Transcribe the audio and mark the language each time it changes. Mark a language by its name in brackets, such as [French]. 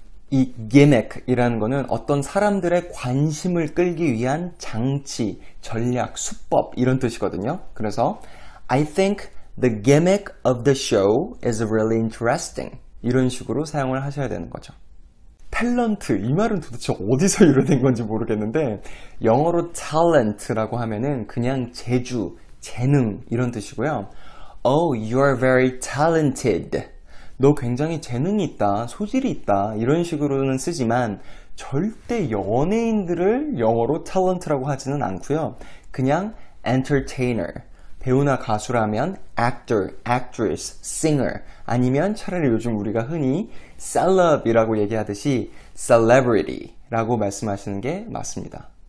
[Korean] 이 gimmick이라는 거는 어떤 사람들의 관심을 끌기 위한 장치, 전략, 수법 이런 뜻이거든요. 그래서 [English] I think the gimmick of the show is really interesting. [Korean] 이런 식으로 사용을 하셔야 되는 거죠. 탤런트, 이 말은 도대체 어디서 유래된 건지 모르겠는데 영어로 talent라고 하면은 그냥 재주, 재능 이런 뜻이고요. [English] Oh, you are very talented. [Korean] 너 굉장히 재능이 있다, 소질이 있다 이런 식으로는 쓰지만 절대 연예인들을 영어로 talent라고 하지는 않고요. 그냥 entertainer, 배우나 가수라면 actor, actress, singer 아니면 차라리 요즘 우리가 흔히 celeb이라고 얘기하듯이 celebrity라고 말씀하시는 게 맞습니다.